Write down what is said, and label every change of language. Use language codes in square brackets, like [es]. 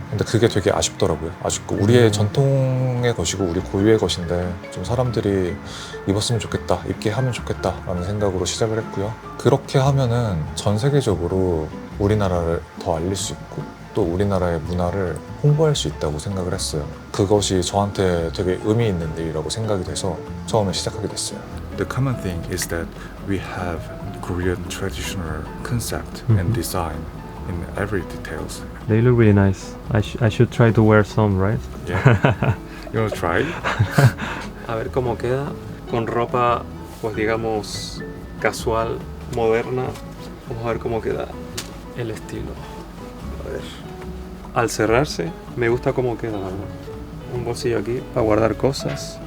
[ko] 근데 그게 되게 아쉽더라고요. 아쉽고 우리의 전통의 것이고 우리 고유의 것인데 좀 사람들이 입었으면 좋겠다, 입게 하면 좋겠다 라는 생각으로 시작을 했고요. 그렇게 하면은 전 세계적으로 우리나라를 더 알릴 수 있고 또 우리나라의 문화를 홍보할 수 있다고 생각을 했어요. 그것이 저한테 되게 의미 있는 일이라고 생각이 돼서 처음에 시작하게 됐어요. [en] The common thing is that we have Korean traditional concept and design in every details. They look really nice. I should try to wear some, right? Yeah. You want to try? [es] A ver cómo queda con ropa, pues digamos, casual, moderna. Vamos a ver cómo queda el estilo. A ver. Al cerrarse, me gusta cómo queda, la verdad. Un bolsillo aquí para guardar cosas.